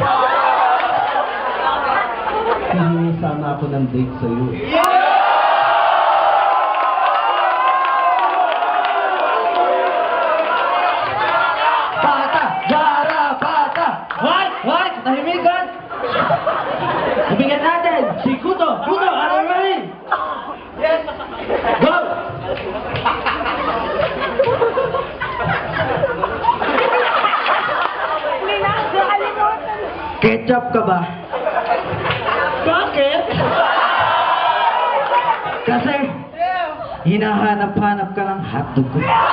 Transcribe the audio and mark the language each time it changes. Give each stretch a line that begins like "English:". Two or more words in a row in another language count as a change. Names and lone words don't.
Filipino: Hihingi sana ako ng date sa'yo. Bata! Garapata! Hoy! Hoy! Tahimikan! Ibigyan natin! Si Kudo! Kudo!
English: Are you ready? Yes! Go!
Filipino: Hindi na ako nakalimutan. Ketchup ka ba? Bakit? Kasi hinahanap-hanap ka ng hotdog ko.